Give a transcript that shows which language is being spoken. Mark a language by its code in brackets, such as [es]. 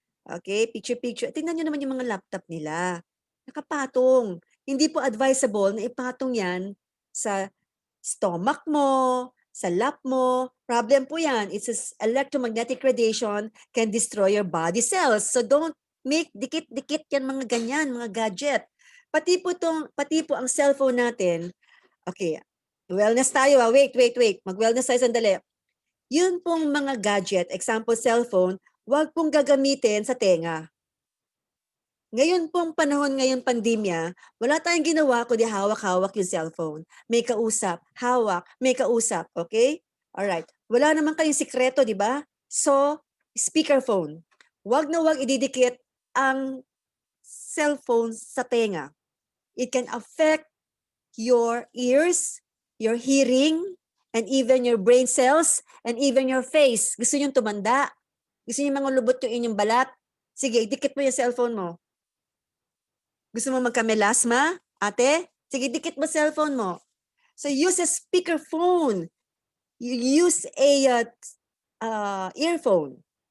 [tl] Okay, picture. Tingnan nyo naman yung mga laptop nila. Nakapatong. Hindi po advisable na ipatong yan sa stomach mo, sa lap mo. Problem po yan. [en] It's electromagnetic radiation can destroy your body cells. So don't make [tl] dikit-dikit yan mga ganyan, mga gadget. Pati po ang cellphone natin. Okay, wellness tayo. Wait. Mag-wellness tayo sandali. Yun pong mga gadget, example cellphone, huwag pong gagamitin sa tenga. Ngayon pong panahon ngayon pandemya, wala tayong ginawa kundi hawak-hawak yung cellphone. May kausap, hawak, may kausap, okay? Alright. Wala naman kayong sikreto, di ba? So, speakerphone. Huwag na huwag ididikit ang cellphone sa tenga. [en] It can affect your ears, your hearing, and even your brain cells, and even your face. [tl] Gusto nyo tumanda? Gusto nyo mga lubot yung inyong balat? Sige, idikit mo yung cellphone mo. Gusto mo magka-melasma, ate? Sige, dikit mo cellphone mo. [en] So use a speakerphone. You use a earphone.